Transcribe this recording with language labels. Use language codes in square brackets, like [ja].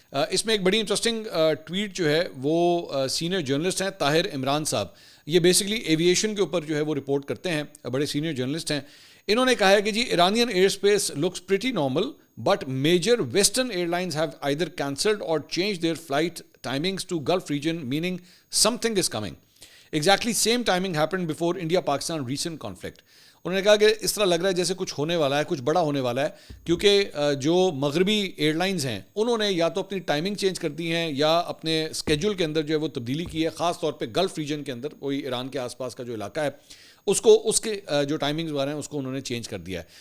[ur] اس میں ایک بڑی انٹرسٹنگ ٹویٹ جو ہے وہ سینئر جرنلسٹ ہیں طاہر عمران صاحب, یہ بیسکلی ایویشن کے اوپر جو ہے وہ رپورٹ کرتے ہیں, بڑے سینئر جرنلسٹ ہیں. انہوں نے کہا ہے کہ جی [en] Iranian airspace looks pretty normal, but major Western airlines have either cancelled or changed their flight timings to Gulf region, meaning something is coming. Exactly same timing happened before India-Pakistan recent conflict. [ur] انہوں نے کہا کہ اس طرح لگ رہا ہے جیسے کچھ ہونے والا ہے, کچھ بڑا ہونے والا ہے, کیونکہ جو مغربی ایئر لائنز ہیں انہوں نے یا تو اپنی ٹائمنگ چینج کر دی ہیں یا اپنے اسکیجول کے اندر جو ہے وہ تبدیلی کی ہے, خاص طور پہ گلف ریجن کے اندر, کوئی ایران کے آس پاس کا جو علاقہ ہے اس کے جو ٹائمنگز وغیرہ ہیں اس کو انہوں نے چینج کر دیا ہے.